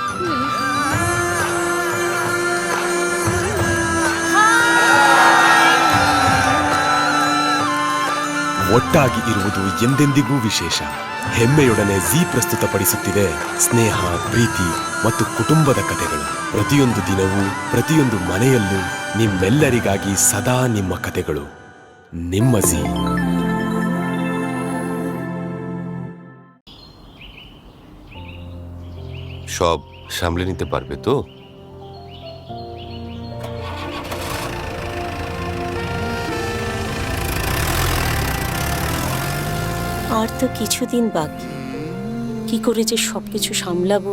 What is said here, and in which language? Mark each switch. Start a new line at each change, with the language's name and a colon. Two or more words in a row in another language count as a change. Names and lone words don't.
Kannada: ಒಟ್ಟಾಗಿ ಇರುವುದು ಎಂದೆಂದಿಗೂ ವಿಶೇಷ. ಹೆಮ್ಮೆಯೊಡನೆ ಜೀ ಪ್ರಸ್ತುತಪಡಿಸುತ್ತಿದೆ ಸ್ನೇಹ, ಪ್ರೀತಿ ಮತ್ತು ಕುಟುಂಬದ ಕಥೆಗಳು. ಪ್ರತಿಯೊಂದು ದಿನವೂ ಪ್ರತಿಯೊಂದು ಮನೆಯಲ್ಲೂ ನಿಮ್ಮೆಲ್ಲರಿಗಾಗಿ ಸದಾ ನಿಮ್ಮ ಕಥೆಗಳು. ನಿಮ್ಮ ಜೀ.
Bangla: সব সামলে নিতে পারবে তো? আর তো কিছুদিন বাকি, কি করে যে সবকিছু সামলাবো।